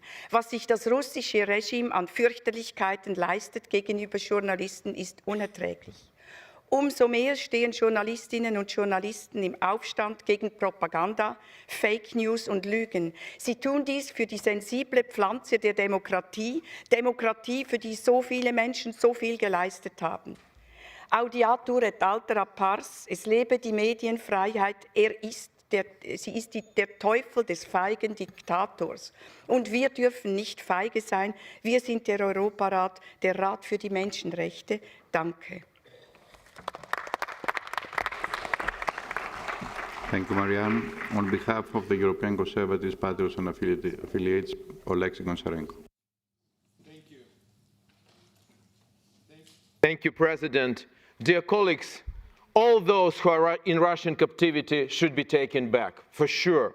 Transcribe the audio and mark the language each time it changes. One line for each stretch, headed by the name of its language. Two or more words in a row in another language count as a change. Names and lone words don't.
German: Was sich das russische Regime an Fürchterlichkeiten leistet gegenüber Journalisten, ist unerträglich. Umso mehr stehen Journalistinnen und Journalisten im Aufstand gegen Propaganda, Fake News und Lügen. Sie tun dies für die sensible Pflanze der Demokratie, Demokratie, für die so viele Menschen so viel geleistet haben.
Latin: Audiatur et altera pars,
German: es lebe die Medienfreiheit, sie ist der Teufel des feigen Diktators. Und wir dürfen nicht feige sein, wir sind der Europarat, der Rat für die Menschenrechte. Danke.
English: Thank you, Myriam. On behalf of the European Conservatives, Patriots and Affiliates, Oleksiy Goncharenko. Thank you, President. Dear colleagues, all those who are in Russian captivity should be taken back, for sure.